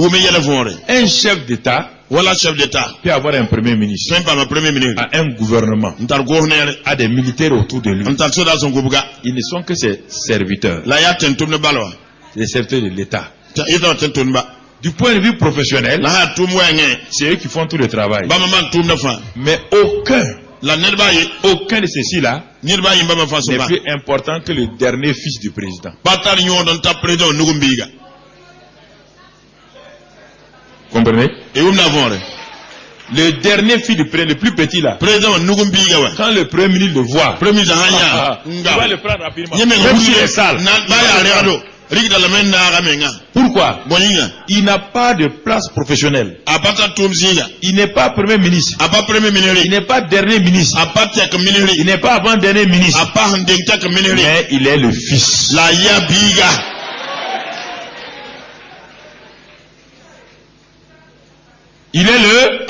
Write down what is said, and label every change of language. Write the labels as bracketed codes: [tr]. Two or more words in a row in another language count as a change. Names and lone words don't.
[fr] Un chef d'État peut avoir un premier ministre, a un gouvernement, a des militaires autour de lui. Ils ne sont que ses serviteurs. Les serviteurs de l'État. Du point de vue professionnel, [mua] la ha tum wenge [fr] c'est eux qui font tout le travail. [mua] ba man tum na fa [fr] Mais aucun [mua] la [fr] de ceux-ci-là [mua] nirba yi ba ma fa so [fr] n'est [mua] ba [fr] plus important que le dernier fils du président. [mua] batal nyo don ta président nugumbiga [fr] Comprenez? et on avons Le dernier fils du président, le plus petit là. [mua] président nugumbiga wa [fr] Quand le premier ministre le voit, premier ministre [mua] hanya [fr] il va le prendre rapidement. [mua] yeme [fr] Même s'il est sale. [mua] na ba ya reado rigda la men na gamenga [fr] Pourquoi? [mua] boninga [fr] Il n'a pas de place professionnelle. [mua] apata tum zinga [fr] Il n'est pas premier ministre. [mua] apa premier [fr] Il ministre n'est pas dernier ministre. [mua] apata ka [fr] Il ministre n'est pas avant-dernier ministre. [mua] apa ndengta ka ministre [fr] Mais il est le fils. [mua] la ya biga [fr] Il est le